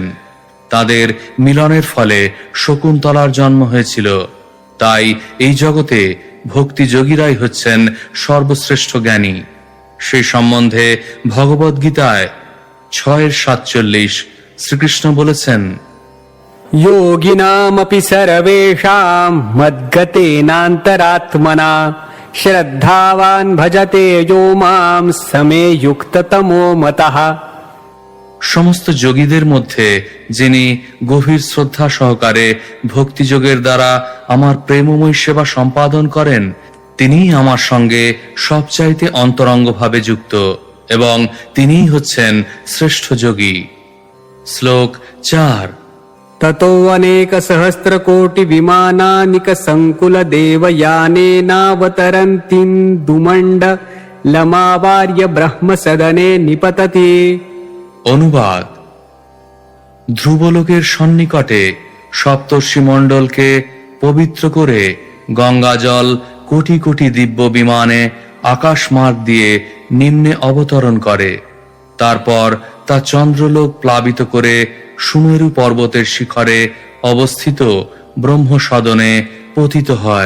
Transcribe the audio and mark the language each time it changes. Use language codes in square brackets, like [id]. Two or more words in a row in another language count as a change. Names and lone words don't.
[bn] তাদের মিলনের ফলে শকুন্তলার জন্ম হয়েছিল। তাই এই জগতে ভক্তি যোগীরাই হচ্ছেন সর্বশ্রেষ্ঠ জ্ঞানী। সেই সম্বন্ধে ভগবদ গীতায় 6:47 শ্রীকৃষ্ণ বলেছেন, [sa] योगिनामपि सर्वेषां मद्गतेनान्तरात्मना श्रद्धावान् भजते यो मां समे युक्ततमो मतः। [bn] সমস্ত যোগীদের মধ্যে যিনি গভীর শ্রদ্ধা সহকারে ভক্তিযোগের দ্বারা আমার প্রেমময় সেবা সম্পাদন করেন, তিনিই আমার সঙ্গে সবচাইতে অন্তরঙ্গভাবে যুক্ত এবং তিনিই হচ্ছেন শ্রেষ্ঠ যোগী। শ্লোক 4। [sa] ततो अनेकसहस्रकोटिविमानानिकसङ्कुलदेवयानेनावतरन्तीन्दुमण्डलमावार्य ब्रह्मसदने निपतति। [bn] অনুবাদ: ধ্রুবলোকের সন্নিকটে সপ্তর্ষি মণ্ডলকে পবিত্র করে গঙ্গাজল কোটি কোটি দিব্য বিমানে আকাশ মার্গ দিয়ে নিম্নে অবতরণ করে। তারপর তা চন্দ্রলোক প্লাবিত করে সুমেরু পর্বতের শিখরে অবস্থিত ব্রহ্মসদনে পতিত হয়।